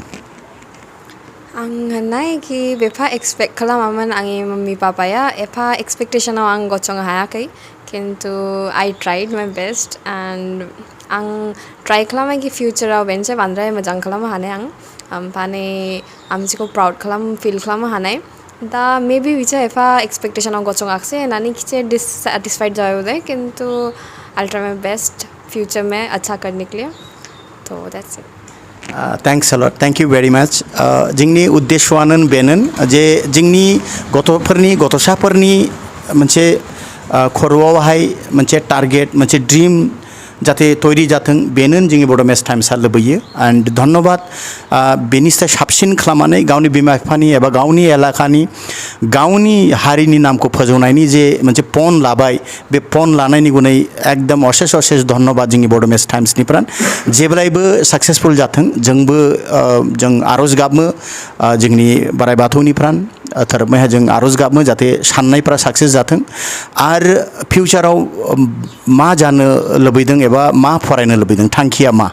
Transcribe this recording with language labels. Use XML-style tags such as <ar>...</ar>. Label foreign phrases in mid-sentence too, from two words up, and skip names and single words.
<brx>आं होननाय कि बेफा एक्सपेक्ट खालामामोन आंनि मम्मी पापाया एफा एक्सपेक्टेशनाव आं गसंनो हायाखै किन्तु</brx> <en>I tried my best and</en> <brx>आं ट्राइ खालामो कि फिउचाराव बेनोसै बांद्राय मोजां खालामनो हानाय आं ओमफ्राय आमसिखौ</brx> <en>proud feel</en> <brx>खालामनो हानाय दा मेबि बिचा एफा एक्सपेक्टेशनाव गसङाखिसै होननानै खिसे डिससेटिस्फाइड जाबाय किन्तु</brx> <en>I try my best</en> <hi>फ्यूचर में अच्छा करने के लिए तो</hi> <en>that's it. Thanks a lot thank you very much.</en> <brx>जोंनि उद्देश्यआनो बेनो जे जोंनि गथ'साफोरनि मोनसे खर'आवहाय मोनसे टारगेट मोनसे ड्रीम जाहाथे तैरि जाथों बेनो जोंनि बड' मेस टाइम्सआ लुबैयो एंड धन्यबाद बेनिफ्राय साबसिन खालामनानै गावनि बिमा बिफानि एबा गावनि एलाकानि गावनि हारिनि नामखौ फोजौनायनि जे मोनसे पन लाबाय बे पन लानायनि गुनै एकदम अशेष धन्यबाद जोंनि बड' मेस टाइम्सनिफ्राय जेब्लायबो साक्सेसफुल जाथों जोंबो जों आर'ज गाबो जोंनि बोराइ बाथौनिफ्राय थोरोबमैहा जों आर'ज गाबो जाहाथे साननायफ्रा साक्सेस जाथों आरो फिउचाराव मा जानो लुबैदों एबा मा फरायनो लुबैदों थांखिया मा?</brx>